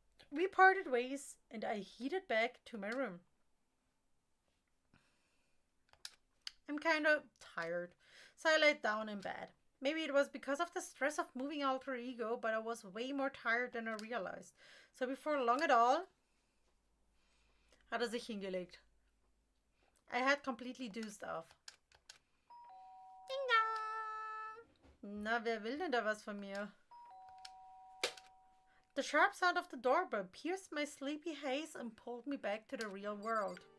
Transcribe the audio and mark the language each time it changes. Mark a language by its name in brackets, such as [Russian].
[English] We parted ways and I headed back to my room. I'm kind of tired, so I laid down in bed. Maybe it was because of the stress of moving Alter Ego, but I was way more tired than I realized. So before long at all, [German] hat er sich hingelegt. [English] I had completely dozed off. Ding dong! [German] Na, wer will denn da was von mir? [English] The sharp sound of the doorbell pierced my sleepy haze and pulled me back to the real world.